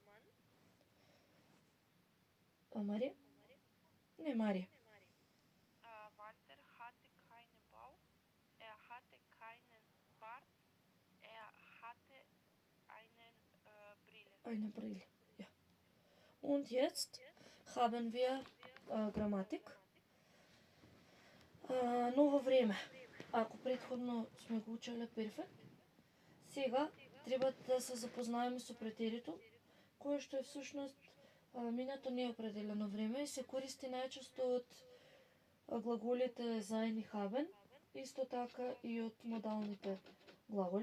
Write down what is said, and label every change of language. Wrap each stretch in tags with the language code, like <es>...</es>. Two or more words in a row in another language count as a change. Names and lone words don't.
<mk>Maria? Ne, Maria.</mk> <de>Walter hatte keinen Bauch, er hatte keinen Bart, Ein April. Ja. Und jetzt haben wir граматик.</de> <mk>Ново време. Ако претходно сме го учеле перфект, сега треба да се запознаеме со претеритум, кое што е всушност минато неопределено време и се користи најчесто од глаголите sein и haben, исто така и од модалните глаголи.</mk>